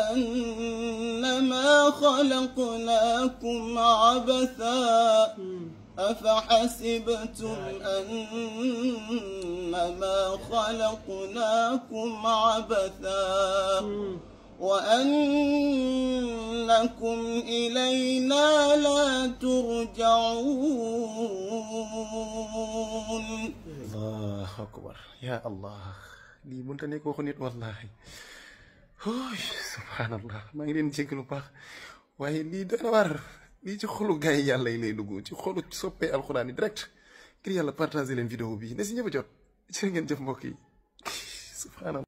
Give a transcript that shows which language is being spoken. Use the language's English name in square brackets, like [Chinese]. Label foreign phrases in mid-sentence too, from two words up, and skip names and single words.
[Arabic] أنما خلقناكم عبثا أفحسبتم أنما خلقناكم عبثا وأنكم إلينا لا ترجعون. الله أكبر يا الله [Wolof] lii mënta nekk waxu nit wallahi subhanallah maa ngi leen jéggalu baax waaye lii doy na waar lii ci xolu gaay yi yàlla yi lay dugg ci xolu soppee alxuraan yi direct ngir yàlla partager leen vidéo bi ne si ñëpp a jot jërë ngeen jëf mbokk yi subhanallah